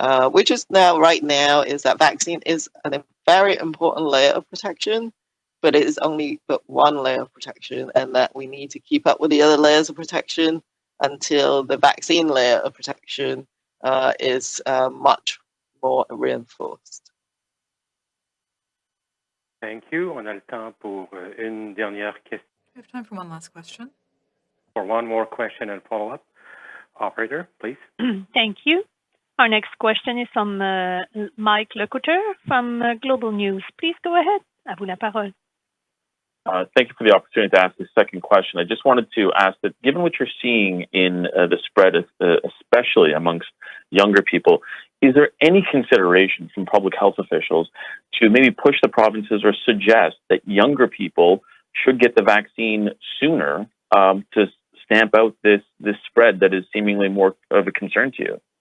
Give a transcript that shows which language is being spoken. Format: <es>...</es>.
<en>Which is right now is that vaccine is a very important layer of protection, but it is only but one layer of protection, and that we need to keep up with the other layers of protection until the vaccine layer of protection is much more reinforced. Thank you.</en> <fr>On a le temps pour une dernière question.</fr> <en>We have time for one last question. For one more question and follow-up. Operator, please. Thank you. Our next question is from Mike Lecoulter from Global News. Please go ahead.</en> <fr>À vous la parole.</fr> <en>Thank you for the opportunity to ask this second question. I just wanted to ask that, given what you're seeing in the spread, especially amongst younger people, is there any consideration from public health officials to maybe push the provinces or suggest that younger people should get the vaccine sooner to stamp out this spread that is seemingly more of a concern to you?</en>